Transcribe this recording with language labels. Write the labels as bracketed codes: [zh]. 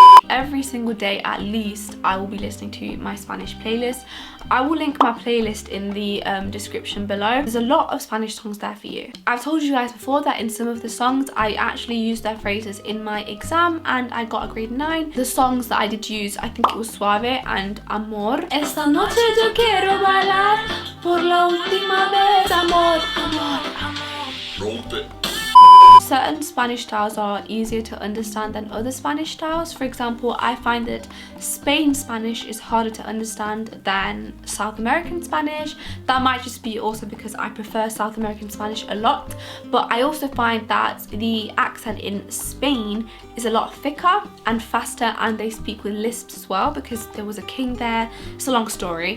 [en] Every single day at least I will be listening to my Spanish playlist. I will link my playlist in the description below. There's a lot of Spanish songs there for you. I've told you guys before that in some of the songs I actually used their phrases in my exam, and I got a grade 9. The songs that I did use, I think it was Suave and Amor. [es] Esta noche yo quiero bailar por la última vez. Amor, amor, amor. Rompe. [en] Certain Spanish styles are easier to understand than other Spanish styles. For example, I find that Spain Spanish is harder to understand than South American Spanish. That might just be also because I prefer South American Spanish a lot, but I also find that the accent in Spain is a lot thicker and faster, and they speak with lisps as well because there was a king there. It's a long story.